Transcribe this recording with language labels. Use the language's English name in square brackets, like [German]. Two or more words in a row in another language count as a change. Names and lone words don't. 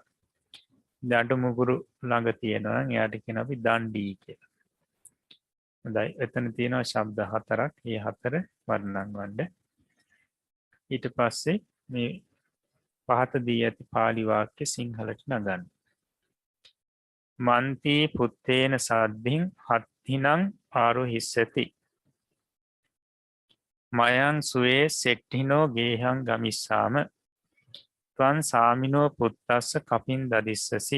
[Sinhala] දඬු මුගුරු ළඟ තියෙනවා නම් එයාට කියන අපි දණ්ඩී කියලා. හොඳයි එතන තියෙනවා ශබ්ද හතරක්. මේ හතර වර්ණම් වන්න. ඊට පස්සේ මේ පහත දී ඇති පාලි වාක්‍ය සිංහලට නගන්න. [Pali] මන්ති පුත්තේන සද්දින් හත්තිනං ආරෝහිස්සති. මයං සුවේ සෙට්ඨිනෝ ගේහං ගමිස්සාම ත්වං සාමිනෝ පුත්තස්ස කපින් දදිස්සසි.